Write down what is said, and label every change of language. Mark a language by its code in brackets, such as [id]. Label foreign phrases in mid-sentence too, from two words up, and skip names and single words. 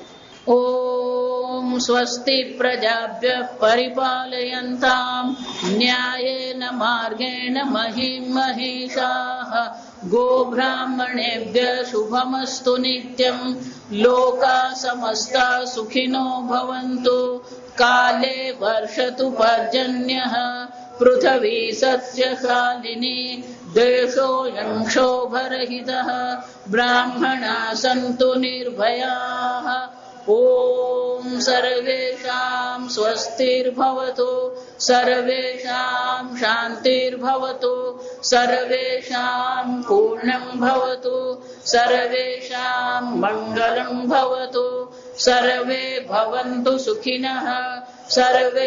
[sa] ઓમ સ્વસ્તિ પ્રજાભ્ય પરિપાલયન્તામ ન્યાયેન માર્ગેણ મહિમ મહિષાઃ ગોબ્રાહ્મણેભ્ય શુભમસ્તુ નિત્યં લોકા સમસ્તા સુખિનો ભવન્તુ કાલે વર્ષતુ પર્જન્યઃ પૃથ્વી સસ્યશાલિની દેશોऽયં ક્ષોભરહિતઃ બ્રાહ્મણા સन्तુ નિર્ભયાઃ ॐ सर्वेषां स्वस्तिर्भवतु सर्वेषां शान्तिर्भवतु सर्वेषां पूर्णं भवतु सर्वेषां मङ्गलं भवतु सर्वे भवन्तु सुखिनः सर्वे